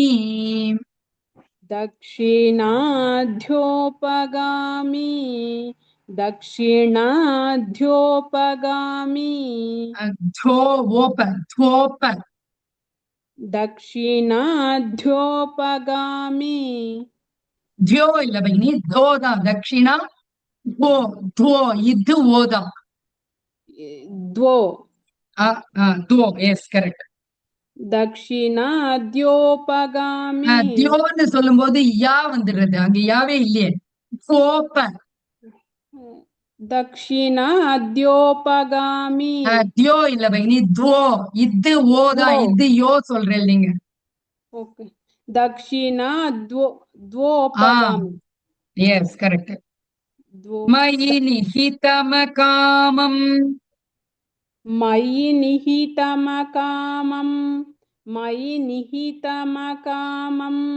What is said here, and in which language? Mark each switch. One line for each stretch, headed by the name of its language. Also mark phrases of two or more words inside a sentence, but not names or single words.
Sanskrit: दक्षिणाध्योपगामी दक्षिणाध्योपगामी ध्वोप दक्षिणाध्योपगामी
Tamil: ध्यो இல்ல பைனி தோ தான் தட்சிணா
Sanskrit: ध्वो ध्वो
Tamil: இது ஓதான்
Sanskrit: द्वो
English: ध्वो yes correct
Sanskrit: दक्षिणाध्योपगामी
Tamil: தியோன்னு சொல்லும்போது யா வந்துடுறது அங்க யாவே இல்லையே ध्वोप
Sanskrit: दक्षिणाध्योपगामी
Tamil: தியோ இல்ல பைனி ध्वो இது ஓதான் இது யோ சொல்றேன் நீங்க
Sanskrit: ओके दक्षिणाध्योपगामी
English: yes correct
Sanskrit: द्वो मयि निहितमकामम् मयि निहितमकामम् मयि निहितमकामम्